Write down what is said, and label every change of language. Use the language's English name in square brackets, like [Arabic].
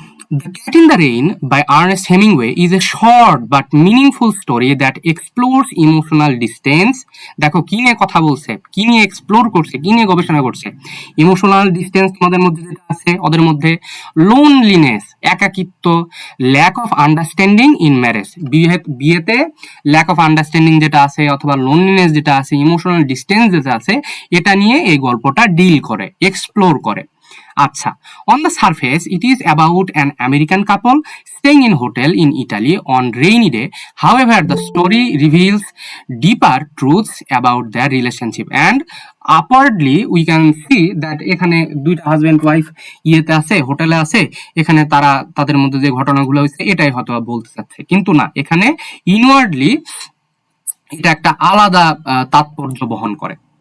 [English] The Cat in the Rain by Ernest Hemingway is a short but meaningful story that explores emotional distance. [Bangla] দেখো কি নিয়ে কথা বলছে, কি নিয়ে এক্সপ্লোর করছে, কি নিয়ে গবেষণা করছে। ইমোশনাল ডিস্টেন্স তোমাদের মধ্যে যেটা আছে, ওদের মধ্যে লোনলিনেস, একাকিত্ব, [English] lack of understanding in marriage, [Bangla] বিয়েতে [English] lack of understanding [Bangla] যেটা আছে, অথবা লোনলিনেস যেটা আছে, ইমোশনাল ডিস্টেন্স যেটা আছে, এটা নিয়ে এই গল্পটা ডিল করে, এক্সপ্লোর করে। [English] আচ্ছা, on the surface it is about an American couple staying in hotel in Italy on rainy day. However, the story reveals deeper truths about their relationship, and upwardly we can see that [Bangla] এখানে দুইটা husband wife ইয়েতে আছে, হোটেলে আছে, এখানে তারা তাদের মধ্যে যে ঘটনাগুলো হয়েছে এটাই হয়তো বলতে চাচ্ছে, কিন্তু না, এখানে ইনওয়ার্ডলি এটা একটা আলাদা তাৎপর্য বহন করে।